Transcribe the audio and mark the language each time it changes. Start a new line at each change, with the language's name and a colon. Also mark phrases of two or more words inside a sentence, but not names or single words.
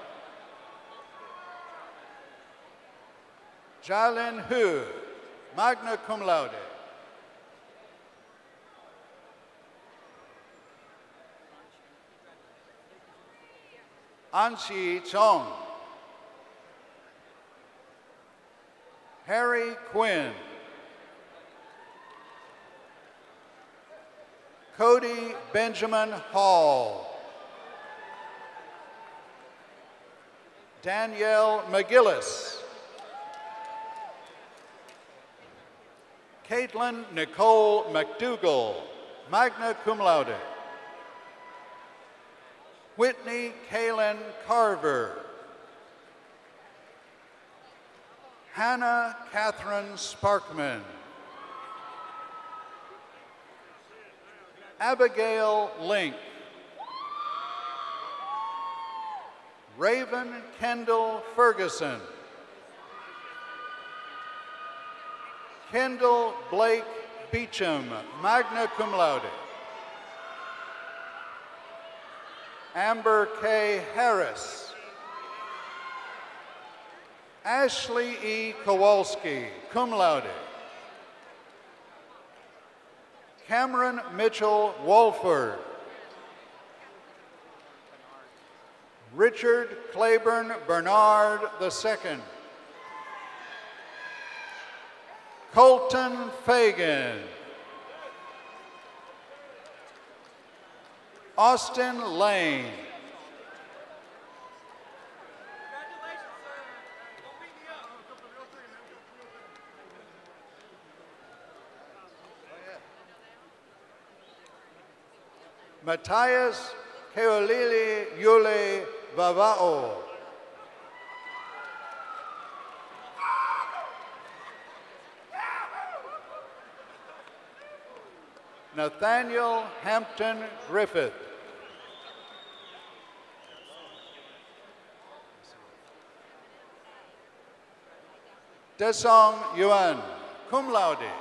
English: Jalen Hu, magna cum laude. Anshi Chong. Harry Quinn. Cody Benjamin Hall. Danielle McGillis. Caitlin Nicole McDougall, magna cum laude. Whitney Kaylin Carver. Hannah Catherine Sparkman. Abigail Link. Raven Kendall Ferguson. Kendall Blake Beecham, magna cum laude. Amber K. Harris. Ashley E. Kowalski, cum laude. Cameron Mitchell Wolford. Richard Claiborne Bernard II. Colton Fagan. Austin Lane. Matthias Keolili Yule Vavao. Nathaniel Hampton Griffith. Desong Yuan, cum laude.